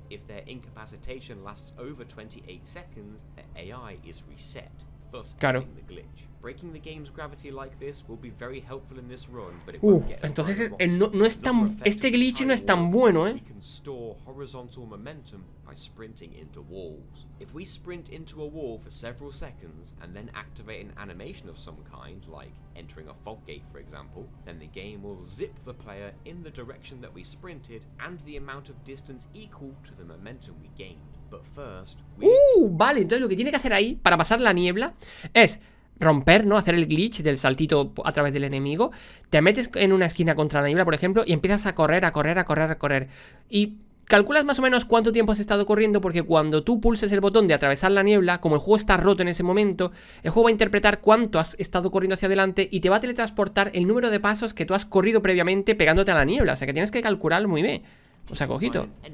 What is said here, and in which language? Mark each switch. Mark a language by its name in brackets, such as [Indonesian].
[English] If their incapacitation lasts over 28 seconds, the AI is reset, thus ending the glitch. Breaking the game's gravity like this will be very helpful in this run, but it won't get [Spanish] entonces no es tan, este glitch no es tan bueno, [English] We can store horizontal momentum by sprinting into walls. If we sprint into a wall for several seconds and then activate an animation of some kind, like entering a fog gate for example, then the game will zip the player in the direction that we sprinted and the amount of distance equal to the momentum we gained. But first, [Spanish] vale, entonces lo que tiene que hacer ahí para pasar la niebla es romper, ¿no? Hacer el glitch del saltito a través del enemigo. Te metes en una esquina contra la niebla, por ejemplo, y empiezas a correr, a correr, a correr, a correr. Y calculas más o menos cuánto tiempo has estado corriendo, porque cuando tú pulses el botón de atravesar la niebla, como el juego está roto en ese momento, el juego va a interpretar cuánto has estado corriendo hacia adelante y te va a teletransportar el número de pasos que tú has corrido previamente pegándote a la niebla. O sea que tienes que calcularlo muy bien. O sea, cojito.